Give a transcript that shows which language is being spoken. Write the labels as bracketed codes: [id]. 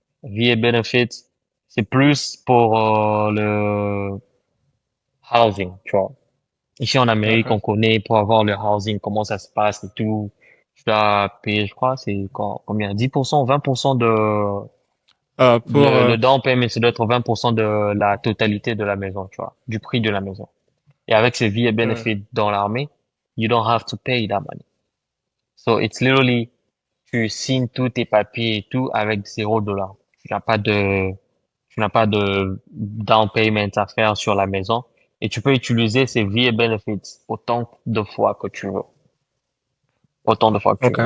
[fr] VA benefit, c'est plus pour le housing, tu vois. Ici en Amérique, mhm. on connaît pour avoir le housing, comment ça se passe et tout. Tu dois payer, je crois, c'est combien? 10%, 20% Pour le down payment, ça doit être 20% de la totalité de la maison, tu vois, du prix de la maison. Et avec ce VA mhm. [en] benefit [fr] dans l'armée, [en] you don't have to pay that money. So it's literally, [fr] tu signes tous tes papiers et tout avec 0 dollar. Tu n'as pas de down payment à faire sur la maison et tu peux utiliser ces VA benefits autant de fois que tu veux. Autant de fois que tu veux.